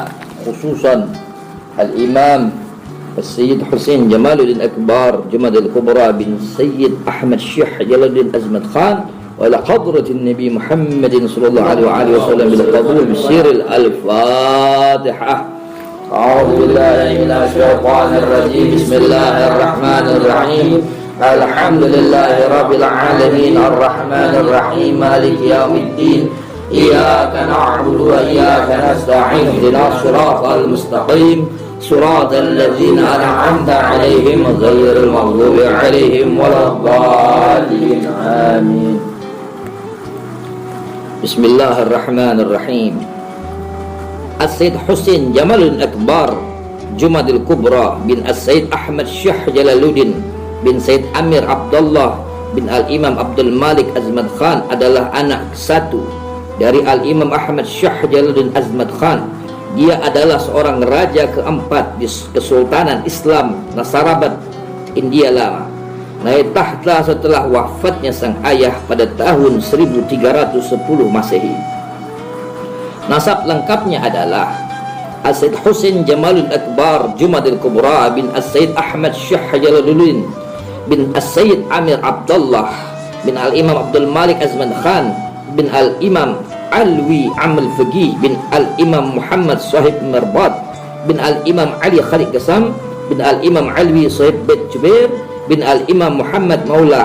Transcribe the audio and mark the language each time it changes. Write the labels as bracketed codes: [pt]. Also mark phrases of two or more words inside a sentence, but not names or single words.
[ar] خصوصا الإمام السيد حسين جمال الدين أكبر جمادى الكبرى بن السيد أحمد شاه جلال الدين عظمت خان وإلى حضرة النبي محمد صلى الله عليه وسلم بالقبول بسر الفاتحة. أعوذ بالله من الشيطان الرجيم بسم الله الرحمن الرحيم الحمد لله رب العالمين الرحمن الرحيم مالك يوم الدين إياك نعبد وإياك نستعين اهدنا الصراط المستقيم صراط الذين أنعمت عليهم غير المغضوب عليهم ولا الضالين آمين. بسم الله الرحمن الرحيم. [id] As-Sayyid Husain Jamaluddin Akbar Jumadil Kubra bin As-Sayyid Ahmad Syah Jalaluddin bin Sayyid Amir Abdullah bin Al-Imam Abdul Malik Azmad Khan adalah anak satu dari Al-Imam Ahmad Syah Jalaluddin Azmad Khan. Dia adalah seorang raja keempat di Kesultanan Islam Nasarabat India Lama. Naik tahta setelah wafatnya sang ayah pada tahun 1310 Masehi. Nasab lengkapnya adalah As-Sayyid Husain Jamaluddin Akbar Jumadil Kubra bin As-Sayyid Ahmad Syah Jalaluddin bin As-Sayyid Amir Abdullah bin Al-Imam Abdul Malik Azmad Khan bin Al-Imam Alwi Amal Faqih bin Al-Imam Muhammad Sahib Mirbat bin Al-Imam Ali Khalid Qasam bin Al-Imam Alwi Sahib Bait Jubair bin Al-Imam Muhammad Maula